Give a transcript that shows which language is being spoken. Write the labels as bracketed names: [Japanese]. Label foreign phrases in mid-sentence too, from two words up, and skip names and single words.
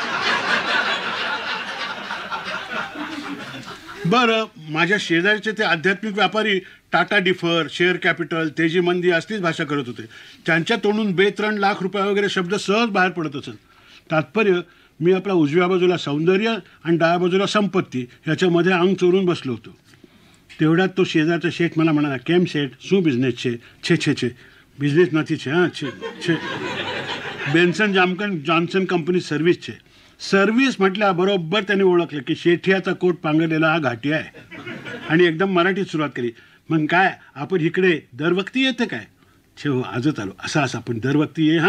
[Marathi] बरं, माझ्या शेजारचे ते आध्यात्मिक व्यापारी टाटा डिफर, शेअर कॅपिटल, तेजी मंदी असलीच भाषा करत होते. त्यांच्या तोंडून 2-3 लाख रुपये वगैरे शब्द सहज बाहेर पडत असत. तात्पर्य, मी आपल्या उजव्या बाजूला सौंदर्य आणि डाव्या बाजूला संपत्ती ह्याच्यामध्ये अंग चोरून बसलो होतो. तेवढ्यात तो शेजारचा शेठ मला म्हणाला, [Gujarati] કેમ શેઠ, શું બિઝનેસ છે? છે છે છે, બિઝનેસ નથી છે. હાં, છે છે, बेन्सन जॉन्सन कंपनी सर्व्हिस છે. [Marathi] सर्व्हिस म्हटल्याबरोबर त्यांनी ओळखलं की शेठियाचा कोट पांघरलेला हा घाटी आहे आणि एकदम मराठीत सुरुवात केली. मग काय, आपण इकडे दरवक्ती येतं काय? छे हो, आजच आलो. असा पण दरवक्ती ये.